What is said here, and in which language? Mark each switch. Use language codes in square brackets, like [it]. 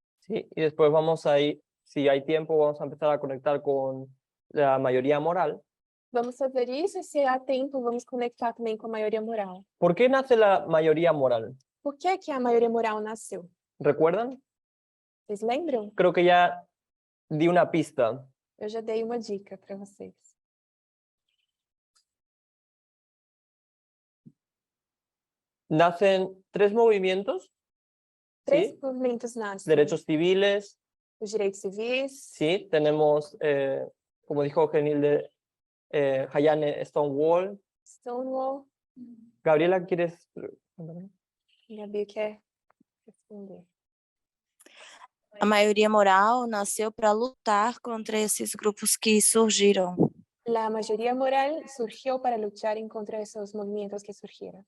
[es] ¿sí? Y después vamos a ir, si hay tiempo, vamos a empezar a conectar con la mayoría moral. [pt] vamos fazer isso e, se há tempo, vamos conectar também com a maioria moral. [es] ¿Por qué nace la mayoría moral? [pt] Por que a maioria moral nasceu? [es] ¿Recuerdan? [pt] Vocês lembram? [es] Creo que ya di una pista. [pt] Eu já dei uma dica para vocês. [es] Nacen tres movimientos, [pt] Três [es] ¿sí? [pt] movimentos nascem. [es] Derechos civiles, [pt] Os direitos civis, [es] ¿sí? Tenemos, como dijo Genilde, Hayane, Stonewall. Stonewall. Gabriela, ¿quieres? [pt] Gabi quer responder. A maioria moral nasceu para lutar contra esses grupos que surgiram. [es] La mayoría moral surgió para luchar en contra de esos movimientos que surgieron.